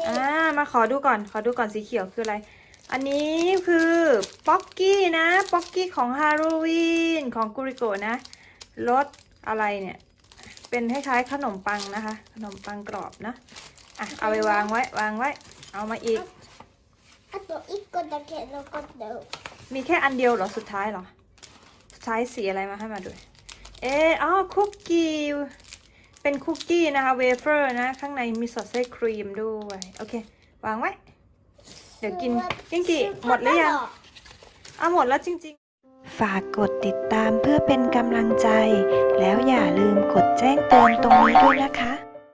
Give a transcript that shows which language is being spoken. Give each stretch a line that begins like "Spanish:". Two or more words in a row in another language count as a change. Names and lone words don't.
Thai: มาขอดูก่อนสีเขียวคืออะไร อันนี้คือป๊อกกี้นะ ป๊อกกี้ของฮาโลวีนของกุริโกะนะ รสอะไรเนี่ย เป็นคล้ายๆขนมปังนะคะ ขนมปังกรอบนะ เอาไปวางไว้ เอามาอีก
Japanese: あと1個だけ残ってる
Thai: มีแค่อันเดียวเหรอ สุดท้ายเหรอ สุดท้ายสีอะไรมาให้มาดูคุกกี้ เป็นคุกกี้นะคะ เวเฟอร์นะ ข้างในมีสอดไส้ครีมด้วย โอเค วางไว้ เดี๋ยวกินกิ้งกี่หมดหรือยัง หมดแล้วจริงๆ ฝากกดติดตามเพื่อเป็นกำลังใจ แล้วอย่าลืมกดแจ้งเตือนตรงนี้ด้วยนะคะ